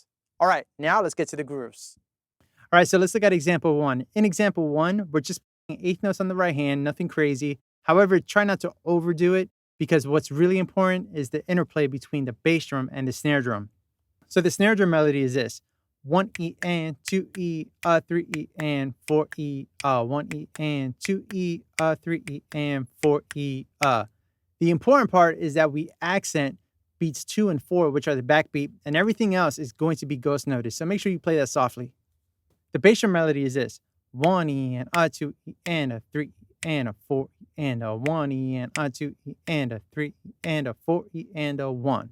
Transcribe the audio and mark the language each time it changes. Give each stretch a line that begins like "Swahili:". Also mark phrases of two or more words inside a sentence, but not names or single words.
English: All right, now let's get to the grooves. All right, so let's look at example 1. In example 1, we're just playing eighth notes on the right hand, nothing crazy. However, try not to overdo it because what's really important is the interplay between the bass drum and the snare drum. So the snare drum melody is this. 1E and 2E, 3E and 4E, 1E and 2E, 3E and 4E. The important part is that we accent beats 2 and 4, which are the backbeat, and everything else is going to be ghost noted. So make sure you play that softly. The bass drum melody is this. 1E and 2E and 3E and 4E and 1E and 2E and 3E and 4E and 1.